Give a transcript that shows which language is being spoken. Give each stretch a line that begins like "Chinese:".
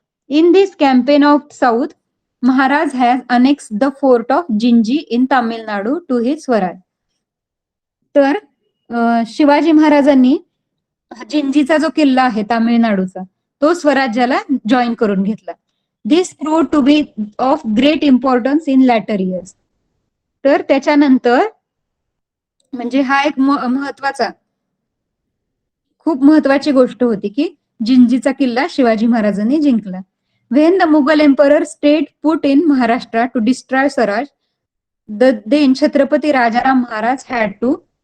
English: In this campaign of south, Maharaj has annex the fort of Gingee in Tamil Nadu to his swaraj.
Marathi: तर शिवाजी महाराजांनी जिंजीचा जो किल्ला आहे तामिळनाडूचा, तो स्वराज्याला जॉईन करून घेतला.
English: This proved to be of great importance in later years.
Marathi: तर त्याच्यानंतर म्हणजे हा एक महत्वाचा, खूप महत्वाची गोष्ट होती की जिंजीचा किल्ला शिवाजी महाराजांनी जिंकला.
English: When the Mughal emperor state put in Maharashtra to destroy swaraj, then Chhatrapati Rajaram Maharaj had to.